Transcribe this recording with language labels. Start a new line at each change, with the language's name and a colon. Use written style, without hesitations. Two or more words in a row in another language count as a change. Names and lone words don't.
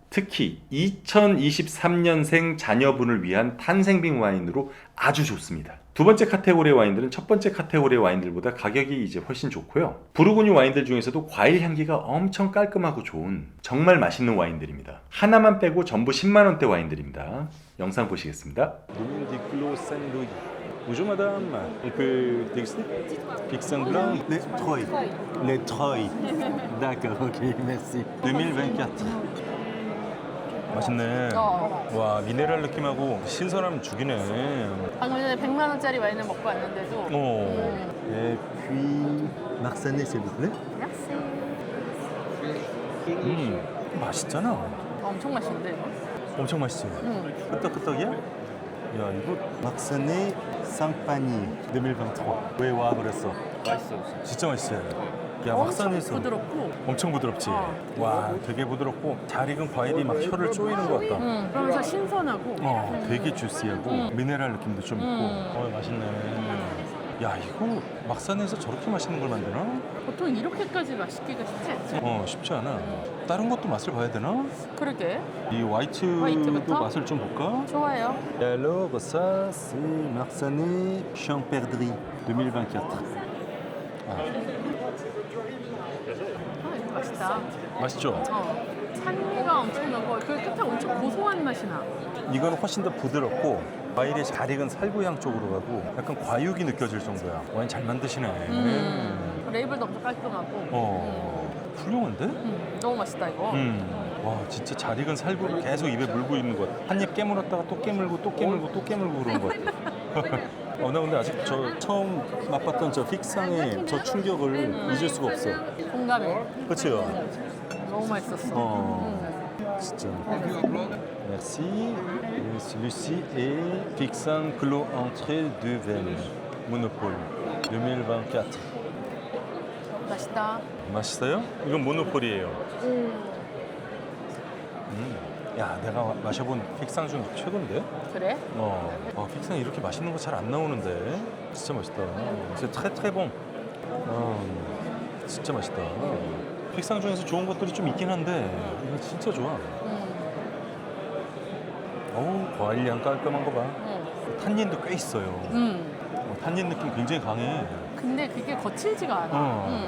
Korean: 특히 2023년생 자녀분을 위한 탄생빙 와인으로 아주 좋습니다. 두 번째 카테고리의 와인들은 첫 번째 카테고리의 와인들보다 가격이 이제 훨씬 좋고요. 부르고뉴 와인들 중에서도 과일 향기가 엄청 깔끔하고 좋은 정말 맛있는 와인들입니다. 하나만 빼고 전부 10만 원대 와인들입니다. 영상 보시겠습니다.
French: Domaine des Clos Saint-Louis. Bonjour madame, on peut déguster? Pixin blanc? Les Troy. Les Troy. D'accord, ok, merci. 2024.
Korean: 맛있네. 와, 미네랄 느낌하고 신선함 죽이네. 방금 전에 100만 원짜리 와인을 먹고 왔는데도.
French: Et puis Marsanais s'il vous plaît.
Korean: 맛있잖아. 엄청 맛있는데 이거? 엄청 맛있지. 끄떡끄떡이야? 야, 이거 막사네 쌍파니 2023. 왜 와 그랬어? 맛있어. 진짜 맛있어요. 야, 엄청 막산에서 부드럽고. 엄청 부드럽지. 와, 되게 부드럽고 잘 익은 과일이 막 혀를 쪼이는 것 같다. 그러면서 신선하고. 되게 주시하고 미네랄 느낌도 좀 있고. 맛있네. 야, 이거 막산에서 저렇게 맛있는 걸 만드나? 보통 이렇게까지 맛있기가 쉽지 않죠? 쉽지 않아. 다른 것도 맛을 봐야 되나? 그러게. 이 화이트도 화이트부터? 맛을 좀 볼까? 좋아요.
French: Alors ça c'est Marsanais Champerdry 2024.
Korean: 이거 맛있다. 맛있죠? 산미가 엄청 나고 그 끝에 엄청 고소한 맛이 나. 이건 훨씬 더 부드럽고 과일이 잘 익은 살구향 쪽으로 가고 약간 과육이 느껴질 정도야. 와인 잘 만드시네. 레이블도 엄청 깔끔하고. 훌륭한데? 너무 맛있다 이거. 와, 진짜 잘 익은 살구를 계속 입에 물고 있는 것 같아. 한 입 깨물었다가 또 깨물고 또 깨물고 또 깨물고 그런 것 같아. 나 근데 아직 저 처음 맛봤던 저 픽상의 저 충격을 잊을 수가 없어. 공감해. 그치요? 너무 맛있었어. 진짜.
French: Merci. Et celui-ci est Pixan Clos Entrée de Venne Monopole 2024.
Korean: 맛있다. 맛있어요? 이건 모노폴이에요. 야, 내가 마셔본 픽상 중 최고인데? 그래? 픽상 이렇게 맛있는 거 잘 안 나오는데 진짜 맛있다.
French: C'est très très bon.
Korean: 진짜 맛있다. 픽상 중에서 좋은 것들이 좀 있긴 한데 이거 진짜 좋아. 과일 향 깔끔한 거 봐. 탄닌도 꽤 있어요. 탄닌 느낌 굉장히 강해. 근데 그게 거칠지가 않아.